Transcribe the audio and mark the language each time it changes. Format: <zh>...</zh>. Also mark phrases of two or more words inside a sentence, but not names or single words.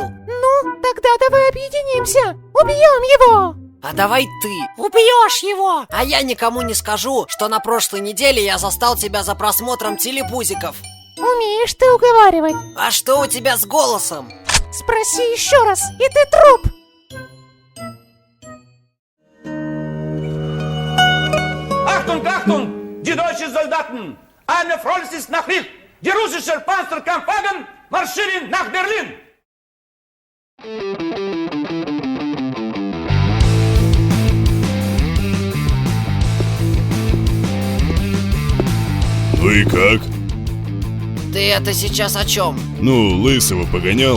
<ru>Ну, тогда давай объединимся, убьем его! А давай ты убьешь его! А я никому не скажу, что на прошлой неделе я застал тебя за просмотром телепузиков. Умеешь ты уговаривать. А что у тебя с голосом? Спроси еще раз, и ты труп!</ru> <de>Achtung, Achtung, die deutschen Soldaten! Eine freudige Nachricht! Die russische Panzerkampfwagen marschieren nach Berlin!</de> <ru>Ну и как? Ты это сейчас о чем? Ну, Лысого погонял.</ru>